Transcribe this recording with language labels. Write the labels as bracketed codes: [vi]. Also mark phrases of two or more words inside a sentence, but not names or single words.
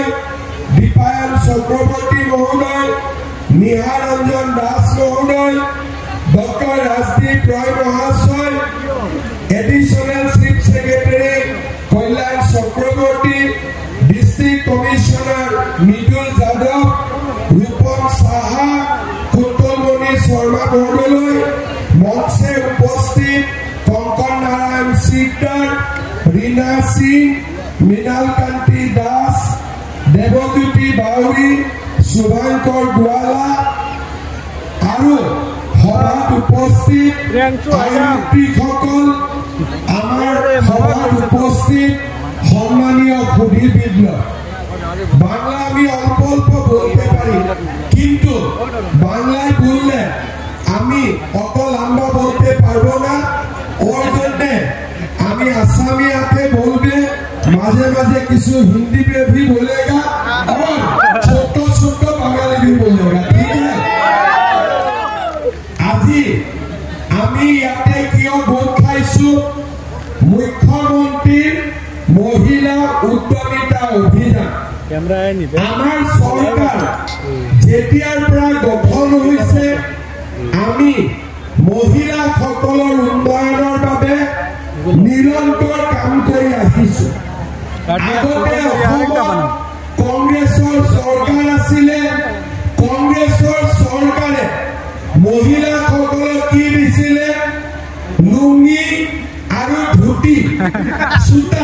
[bn] দীপায়ন চক্রবর্তী মহোদয় নিহারঞ্জন দাস মহোদয় ডক্টর রাজদীপ রয় মহাশয় এডিশনাল চিফ সেক্রেটারি কল্যাণ চক্রবর্তী ডিস্ট্রিক্ট কমিশনার মৃদুল যাদব রূপম সাহা কুন্তলমণি শর্মা মহোদয় মঞ্চে উপস্থিত কঙ্কন নারায়ণ সিকদার रीना सिंह মৃণালকান্তি দাস দেৱজ্যোতি বাউৰী [as] শুভঙ্কৰ গোৱালা আৰু সভাত উপস্থিত আয়ুক্তিসকল আমাৰ সভাত উপস্থিত সম্মানীয় সুধীবৃন্দ [bn] বাংলা আমি অল্প অল্প বলতে পারি কিন্তু বাংলায় বললে আমি অকল আমরা বলতে পারবো না ওর জন্য আমি আসামিয়াতে বলবে মাঝে মাঝে কিছু [hi] हिंदी में भी बोलेगा और छोटो छोटो बांगाली भी बोलेगा ठीक है [as] আজি আমি ইয়াতে কিয় ভোট খাইছো মুখ্যমন্ত্রীর মহিলা উদ্যমিতা অভিযান আমার সরকার যেতিয়াৰ পৰা গঠন হৈছে আমি মহিলা সকলৰ উন্নয়নৰ বাবে নিৰন্তৰ কাম কৰি আহিছো আগতে কংগ্ৰেছৰ চৰকাৰ আছিলে কংগ্ৰেছৰ চৰকাৰে মহিলা সকলক কি দিছিলে লুঙ্গি আৰু ধুতি সুতা